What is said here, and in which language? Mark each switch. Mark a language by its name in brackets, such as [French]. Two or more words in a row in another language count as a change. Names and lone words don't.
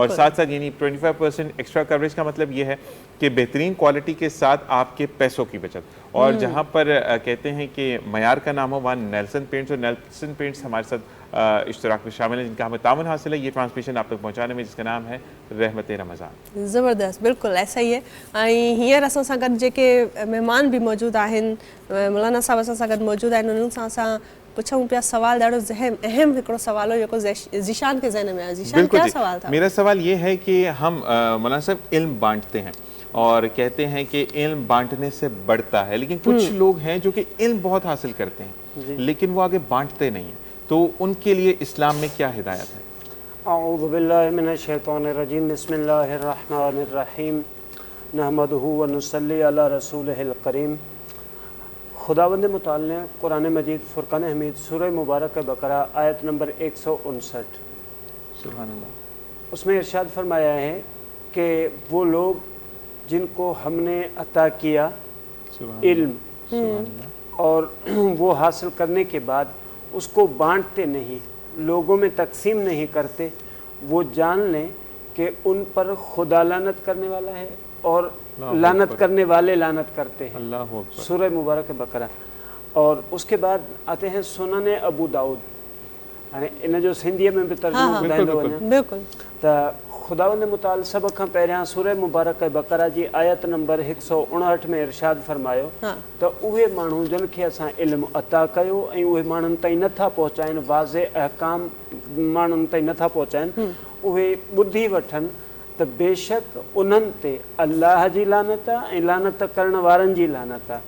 [Hindi] और साथ साथ यानी 25% [English] extra coverage [Hindi] का मतलब ये है कि बेहतरीन क्वालिटी के साथ आपके पैसों की बचत। और जहाँ पर कहते हैं कि मयार का नाम हो वहाँ नेल्सन पेंट्स और नेल्सन पेंट्स हमारे साथ इश्तराक में शामिल है जिनका हमें तावन हासिल है ये ट्रांसमिशन आप तक पहुँचाने में जिसका नाम है रहमत रमज़ान। [Sindhi] ज़बरदस्त बिल्कुलु ऐसा ही है ऐं हींअर असां सां गॾु जेके महिमान बि मौजूदु आहिनि मौलाना साहब असां सां गॾु मौजूदु आहिनि उन्हनि सां असां पुछूं पिया सवाल ॾाढो अहम हिकिड़ो सवाल हो जेको ज़ीशान के ज़हन में आयो। [Hindi] ज़ीशान क्या सवाल था? मेरा सवाल ये है कि हम मौलाना साहब इल्म बांटते हैं और कहते हैं कि इल्म बांटने से बढ़ता है लेकिन कुछ लोग हैं जो कि इल्म बहुत हासिल करते हैं लेकिन वो आगे बांटते नहीं हैं तो उनके लिए इस्लाम में क्या हिदायत है? [Arabic] أعوذ بالله من الشيطان الرجيم بسم الله الرحمن الرحيم نحمده ونصلي على رسوله الكريم. [Hindi] खुदावंद मुताल ने कुरान मजीद फुरकान हमीद सूरह मुबारक बकरा आयत नंबर 159 [Arabic] سبحان الله [Hindi] उसमें इरशाद फरमाया है कि वो लोग जिनको हमने अता किया इल्म और वो हासिल करने के बाद उसको बांटते नहीं लोगों में तकसीम नहीं करते वो जान लें कि उन पर खुदा लानत करने वाला है और लानत करने वाले लानत करते हैं। [Arabic] الله أكبر. [Hindi] सूरह मुबारक बकरा। और उसके बाद आते हैं सुनन अबू दाऊद, [Sindhi] हाणे इन जो सिंधीअ में बि तर्जुमो ॿुधाईंदो वञा [Hindi] बिल्कुल [Sindhi] त खुदावंद मुताल सभ खां पहिरियां सूरह मुबारक बकरा जी आयत नंबर 159 में इरशाद फरमायो त उहे माण्हू जिन खे असां इल्मु अता कयो ऐं उहे माण्हुनि ताईं नथा पहुचाइनि, वाज़े अहकाम माण्हुनि ताईं नथा पहुचाइनि, उहे ॿुधी वठनि त बेशक उन्हनि ते अल्लाह जी लानत आहे ऐं लानत करण वारनि जी लानत आहे।